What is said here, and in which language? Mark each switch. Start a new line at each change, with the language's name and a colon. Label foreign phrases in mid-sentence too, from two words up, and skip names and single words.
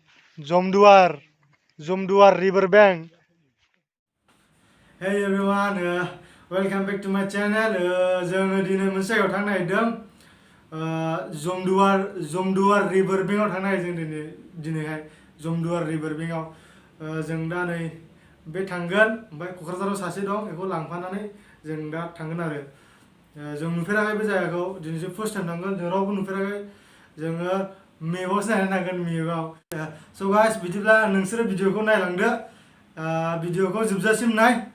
English: Zomduar river bank. Hey everyone, welcome back to my channel.
Bodo: जोङो दिनै मोनसे जायगायाव थांनो नागिरदों। Zomduar river bank आव थांनो नागिरदों जों दिनैहाय Zomduar river bank आव जों दा नै बे थांगोन ओमफ्राय क'क्राझाराव सासे दं बेखौ लांफानानै जों दा थांगोन आरो जों नुफेराखै बे जायगाखौ दिनैसो
English: first time
Bodo: थांगोन जों रावबो नुफेराखै जोङो मेपआवसो नायनानै थांगोन मेपआव
English: so guys
Bodo: बिदिब्ला नोंसोरो भिडिअखौ नायलांदो भिडिअखौ जोबजासिम नाय